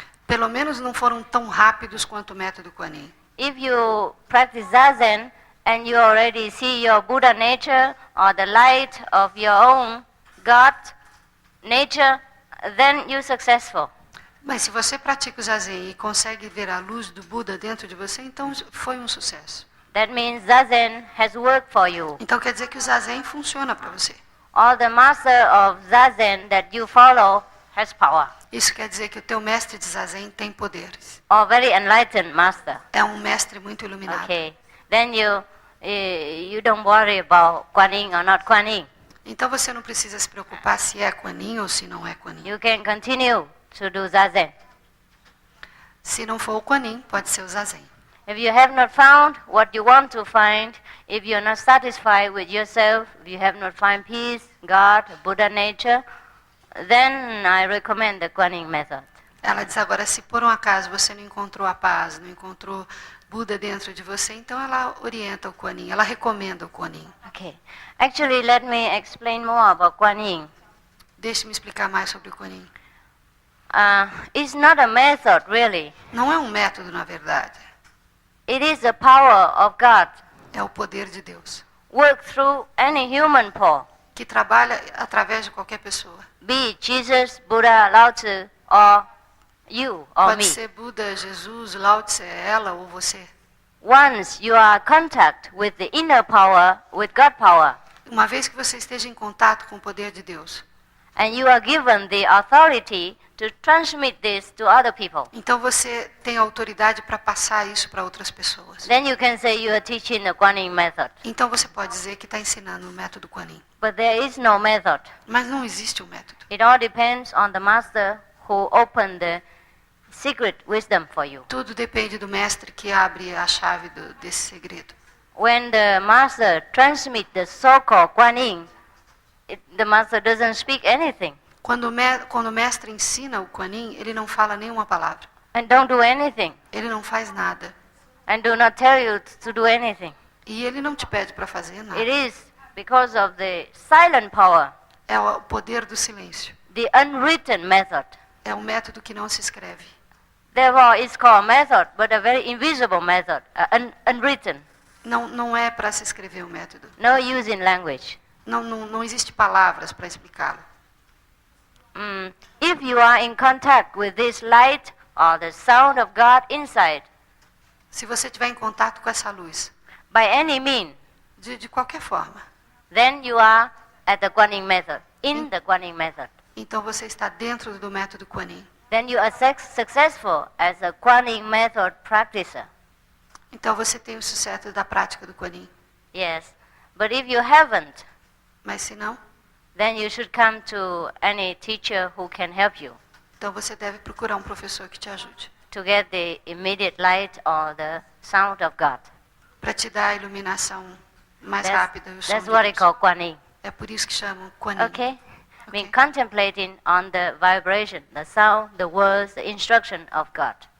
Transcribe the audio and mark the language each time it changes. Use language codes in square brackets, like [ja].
[pt] Pelo menos não foram tão rápidos quanto o método Kuan Yin. [en] If you practice Zazen and you already see your Buddha nature or the light of your own God nature, then you're successful. [pt] Mas se você pratica o Zazen e consegue ver a luz do Buda dentro de você, então foi um sucesso. [en] That means Zazen has worked for you. [pt] Então quer dizer que o Zazen funciona para você. [en] Or the master of Zazen that you follow has power. [pt] Isso quer dizer que o teu mestre de Zazen tem poderes. [en] Or very enlightened master. [pt] É um mestre muito iluminado. [en] Okay. Then you don't worry about Kuan Yin or not Kuan Yin. [pt] Então você não precisa se preocupar se é Kuan Yin ou se não é Kuan Yin. [en] You can continue to do Zazen. [pt] Se não for o Kuan Yin, pode ser o Zazen. [en] If you have not found what you want to find, if you're not satisfied with yourself, if you have not found peace, God, Buddha nature, then I recommend the Kuan Yin method. [pt] Ela diz agora, se por um acaso você não encontrou a paz, não encontrou Buda dentro de você, então ela orienta o Kuan Yin, ela recomenda o Kuan Yin. [en] Okay. Actually, let me explain more about Kuan Yin. [pt] Deixe-me explicar mais sobre o Kuan Yin. [en] It's not a method, really. [pt] Não é um método, na verdade. [en] It is the power of God. [pt] É o poder de Deus, [en] Work through any human Paul. [pt] que trabalha através de qualquer pessoa. [en] Be it Jesus, Buddha, Lao Tzu, or you or [pt] Pode [en] me. [pt] ser Buda, Jesus, Lao Tse, ela ou você. [en] Once you are in contact with the inner power, with God power, [pt] Uma vez que você esteja em contato com o poder de Deus, [en] and you are given the authority to transmit this to other people, [pt] então você tem autoridade para passar isso para outras pessoas. [en] then you can say you are teaching the Kuan Yin method. [pt] Então você pode dizer que está ensinando o método Kuan Yin. [en] But there is no method. [pt] Mas não existe um método. [en] It all depends on the master who opened the secret wisdom for you. [pt] Tudo depende do mestre que abre a chave desse segredo. [en] When the master transmits the so-called Kuan Yin, the master doesn't speak anything [pt] Quando o mestre ensina o Kuan Yin, ele não fala nenhuma palavra. [en] and don't do anything [pt] Ele não faz nada. [en] and do not tell you to do anything. [pt] E ele não te pede para fazer nada. [en] It is because of the silent power, [pt] É o poder do silêncio. [en] the unwritten method. [pt] É um método que não se escreve. [en] Therefore, it's called method, but a very invisible method, unwritten, [pt] Não é para se escrever o método. [en] no use in language. [pt] Não existe palavras para explicá-lo. [en] If you are in contact with this light or the sound of God inside, [pt] Se você estiver em contato com essa luz, [en] by any means, [pt] de qualquer forma, [en] then you are at the Kuan Yin method, in the Kuan Yin method. [pt] então você está dentro do método Kuan Yin. [en] Then you are successful as a Kuan Yin method practicer. [pt] Então você tem o sucesso da prática do Kuan Yin. [en] Yes. But if you haven't, [pt] Mas se não, [en] then you should come to any teacher who can help you [pt] então você deve procurar um professor que te ajude. [en] to get the immediate light or the sound of God. [pt] Para te dar a iluminação mais rápida e o som [en] That's [pt] de [en] what they [pt] Deus. [en] call Kuan Yin. [pt] É por isso que chamam Kuan Yin. [en] Okay? I mean, Okay. contemplating on the vibration, the sound, the words, the instruction of God.